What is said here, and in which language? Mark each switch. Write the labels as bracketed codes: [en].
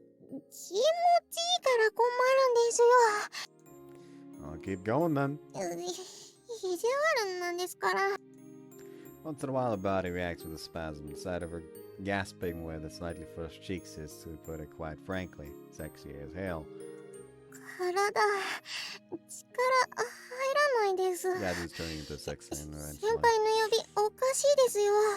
[ja] 気持ちいいから困るんですよ。 [en] I'll keep going then. [ja] 意地悪なんですから。 [en] Once in a while, her body reacts with a spasm. The sight of her gasping where the slightly flushed cheeks is, to put it quite frankly, sexy as hell. [ja] 体、力入らないです。 [en] Yeah, this is turning into a sex scene [ja] 先 [en] eventually. [ja] 輩の呼びおかしいですよ。